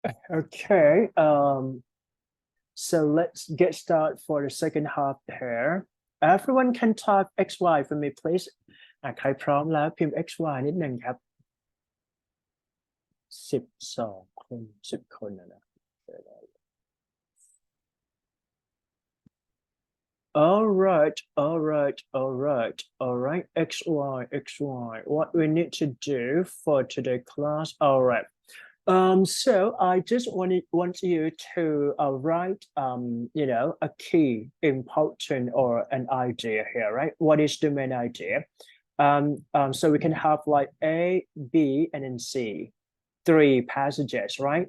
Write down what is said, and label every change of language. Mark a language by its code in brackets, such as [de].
[en] Okay. So let's get started for the second half here. Everyone can type XY for me, please. [th] ใครพร้อมแล้วพิมพ์ XY นิดหนึ่งครับ12 คน10 คนนะ [en] All right, all right, all right, all right. XY, XY. What we need to do for today class. All right. So I just want you to write a key important or an idea here, right? What is the main idea? So we can have like A, B, and then C, 3 passages, right?